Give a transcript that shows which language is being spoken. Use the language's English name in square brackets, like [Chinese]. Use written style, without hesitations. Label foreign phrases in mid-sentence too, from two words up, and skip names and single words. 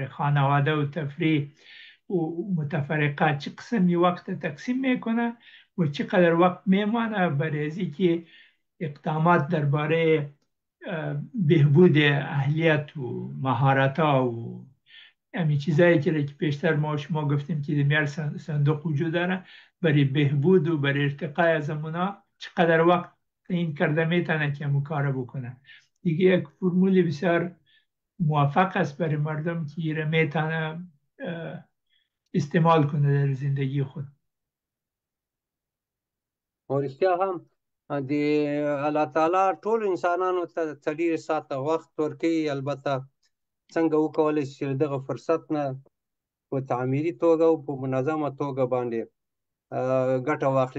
[Persian] خانواده و تفریح و متفرقات چه قسمی وقت تقسیم میکنه و چقدر وقت میمانه برای از که اقدامات درباره بهبود اهلیت و مهارت ها و همین چیزایی که پیشتر ما شما گفتیم که در صندوق وجود داره، برای بهبود و برای ارتقای از اونا چقدر وقت این کرده میتونه که همون کار بکنه. دیگه یک فرمول بسیار موفق است برای مردم که ایره میتونه استعمال کنه در زندگی خود. [Pashto] او رښتیا هم د الله تعالی ټول انسانانو ته 40 ساعته وخت ورکوي. البته څنګه وکولی شي چې دغه فرصت نه په تعمیري توګه او په منظمه توګه باندې ګټه واخلي.